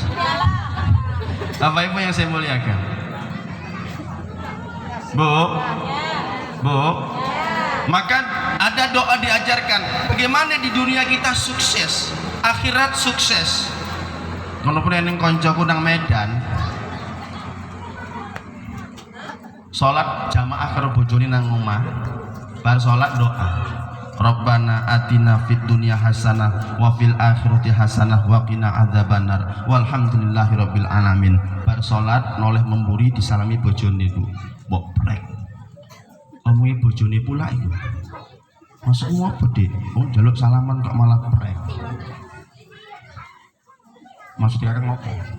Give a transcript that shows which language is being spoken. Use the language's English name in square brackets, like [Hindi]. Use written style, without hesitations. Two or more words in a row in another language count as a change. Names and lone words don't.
[Indonesian] Apa ibu yang saya muliakan? Bu, Bu, maka ada doa diajarkan bagaimana di dunia kita sukses, akhirat sukses. [Javanese] Kalau pun yang koncoku nang Medan, sholat jamaah karo bojone nang omah, bar sholat doa. [Arabic] ربنا آتنا في الدنيا حسنة وفي الآخرة حسنة وقنا عذاب النار. والحمد لله رب العالمين. [Javanese] Bar salat noleh memburi disalami bojone itu. Mbok prek. Omongi bojone pula iku. [Indonesian] Maksudmu apa, Dik? [Javanese] Oh, njaluk salaman kok malah prek. [Indonesian] Maksudnya kakak ngopo?